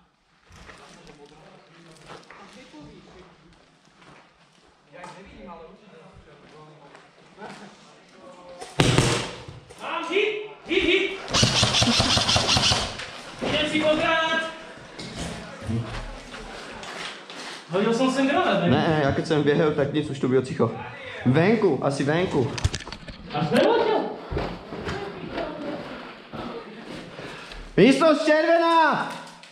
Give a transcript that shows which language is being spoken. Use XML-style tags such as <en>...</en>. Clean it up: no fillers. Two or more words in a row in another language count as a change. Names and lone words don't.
<sk>Ja ich nevidím, ale určite Mám hit! Idem si po granát! Hodil som sem granát, ne? Ne, ja keď som běhal,</sk> <cs>tak nic, už to bylo ticho. Venku, asi venku. A zvelotil? Místnost červená!</cs>